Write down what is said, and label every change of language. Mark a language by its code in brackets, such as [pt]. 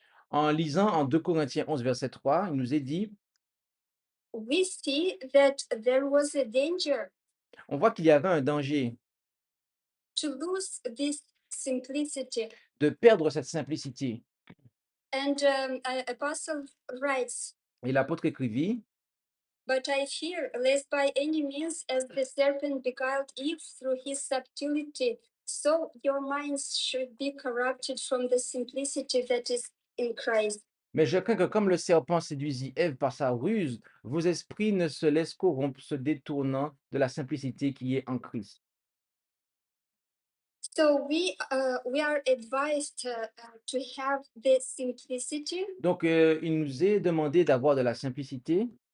[fr] En lisant en 2 Corinthiens 11, verset 3, il nous est dit, [en] we see that there was a danger [fr] on voit qu'il y avait un danger [en] to lose this simplicity. [fr] de perdre cette simplicité. [en] And Apostle writes, [fr] Et l'apôtre écrivit, [en] but I fear lest by any means, as the serpent beguiled Eve through his subtlety, so your minds should be corrupted from the simplicity that is in Christ. [fr] mais je crains que comme le serpent séduisit Ève par sa ruse, vos esprits ne se laissent corrompre, se détournant de la simplicité qui est en Christ. [en] So we are advised to have the simplicity, [fr] Donc, il nous est demandé d'avoir de la simplicité.